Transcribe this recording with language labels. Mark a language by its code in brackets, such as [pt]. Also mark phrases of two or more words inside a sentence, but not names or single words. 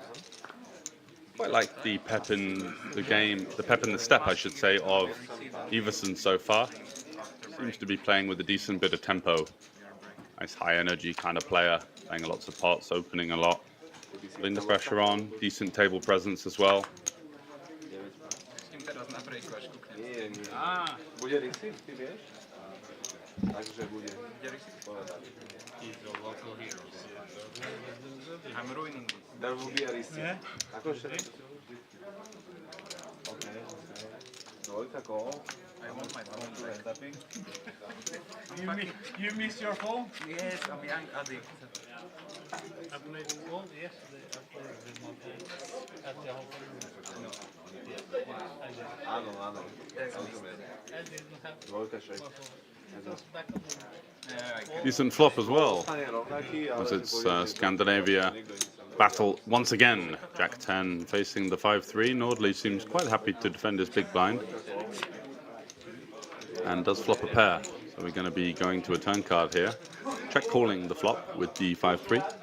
[en] Quite like the pep in the game, the pep in the step, I should say, of Iverson so far. Seems to be playing with a decent bit of tempo. Nice high energy kind of player, playing lots of pots, opening a lot. Putting the pressure on, decent table presence as well. [sk] S ním teraz na breakovačku. Nie, nie. Ah, Bude receive, ty vieš? Takže bude. Povedať. [en] he's a local hero. I'm ruining this. There will be a receive. Yeah. [sk] Akože? OK. Dvojka call. [en] I want my phone back. Tapping. You miss your phone? Yes, I'm young addict. I played all yesterday. I played with my phone at the hotel. No. Yes, I did. [sk] Áno, áno. [en] That's me. [sk] Rozumiem. [en] I didn't have [sk] Dvojka shake. [en] my phone. It was back on the Yeah, I get it. Decent flop as well. [sk] Ostane rovnaký, ale [en] As it's [sk] si povie, že [en] Scandinavia [sk] nikto nič sa nebude. [en] battle once again. Jack 10 facing the 5-3. Nordley seems quite happy to defend his big blind. And does flop a pair. So we're going to be going to a turn card here. Check calling the flop with the 5-3.